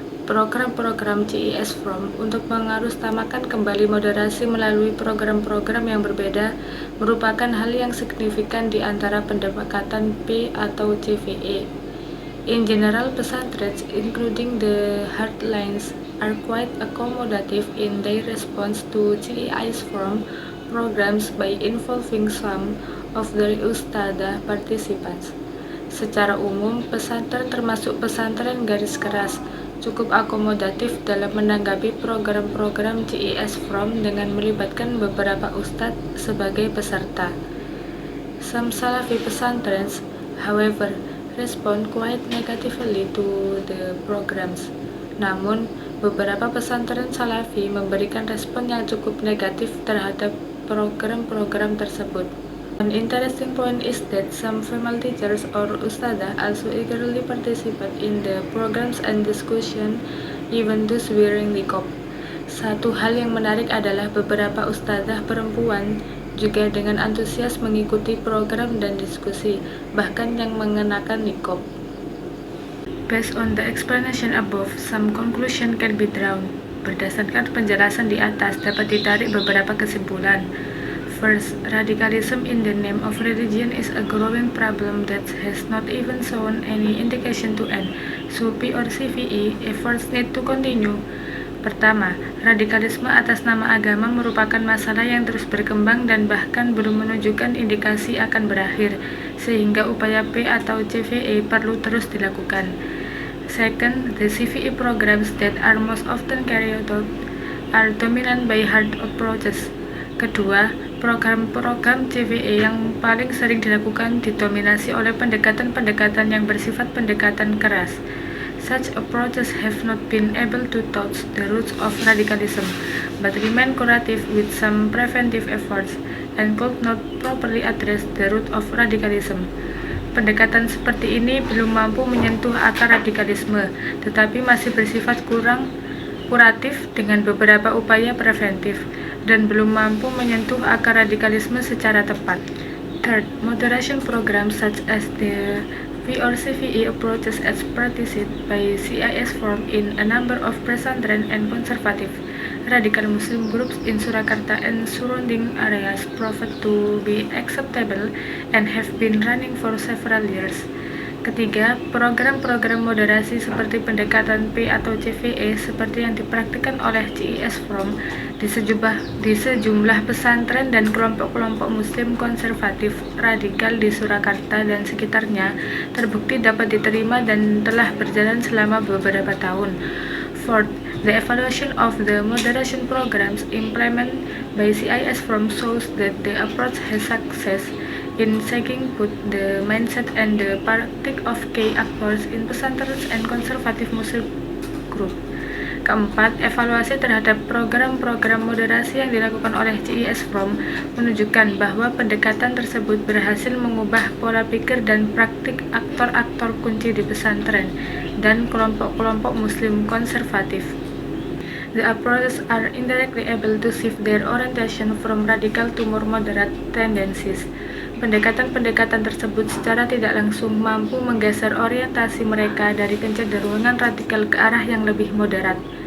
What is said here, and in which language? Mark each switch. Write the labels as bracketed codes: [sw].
[id] Program-program CIS From untuk mengarusutamakan kembali moderasi melalui program-program yang berbeda merupakan hal yang signifikan di antara pendekatan P atau CVE. [en] In general, pesantren, including the hardlines, are quite accommodative in their response to CIS From programs by involving some of the ustadzah participants. [id] Secara umum, pesantren termasuk pesantren garis keras cukup akomodatif dalam menanggapi program-program CIS From dengan melibatkan beberapa ustadz sebagai peserta. [en] Some Salafi pesantrens, however, respond quite negatively to the programs. [id] Namun, beberapa pesantren Salafi memberikan respon yang cukup negatif terhadap program-program tersebut. [en] An interesting point is that some female teachers or ustadzah also eagerly participate in the programs and discussion, even those wearing niqab. [id] Satu hal yang menarik adalah beberapa ustadzah perempuan juga dengan antusias mengikuti program dan diskusi, bahkan yang mengenakan niqab. [en] Based on the explanation above, some conclusion can be drawn. [id] Berdasarkan penjelasan di atas, dapat ditarik beberapa kesimpulan. [en] First, radicalism in the name of religion is a growing problem that has not even shown any indication to end. So P or CVE efforts need to continue. [id] Pertama, radikalisme atas nama agama merupakan masalah yang terus berkembang dan bahkan belum menunjukkan indikasi akan berakhir, sehingga upaya P atau CVE perlu terus dilakukan. [en] Second, the CVE programs that are most often carried out are dominant by hard approaches. [id] Kedua, program-program CVE yang paling sering dilakukan didominasi oleh pendekatan-pendekatan yang bersifat pendekatan keras. [en] Such approaches have not been able to touch the roots of radicalism, but remain curative with some preventive efforts, and could not properly address the root of radicalism. [id] Pendekatan seperti ini belum mampu menyentuh akar radikalisme, tetapi masih bersifat kurang kuratif dengan beberapa upaya preventif, dan belum mampu menyentuh akar radikalisme secara tepat. [en] Third, moderation programs such as the V or CVE approaches as practiced by CIS From in a number of pesantren and conservative radical Muslim groups in Surakarta and surrounding areas proved to be acceptable and have been running for several years. [id] Ketiga, program-program moderasi seperti pendekatan P atau CVE seperti yang dipraktikkan oleh CIS From di sejumlah pesantren dan kelompok-kelompok Muslim konservatif radikal di Surakarta dan sekitarnya terbukti dapat diterima dan telah berjalan selama beberapa tahun. [en] Fourth, the evaluation of the moderation programs implemented by CIS From shows that the approach has success in shaking both the mindset and the practice of key actors in pesantren and conservative Muslim group. [id] Keempat, evaluasi terhadap program-program moderasi yang dilakukan oleh CIS From menunjukkan bahwa pendekatan tersebut berhasil mengubah pola pikir dan praktik aktor-aktor kunci di pesantren dan kelompok-kelompok Muslim konservatif. [en] The approaches are indirectly able to shift their orientation from radical to more moderate tendencies. [id] Pendekatan-pendekatan tersebut secara tidak langsung mampu menggeser orientasi mereka dari kecenderungan radikal ke arah yang lebih moderat.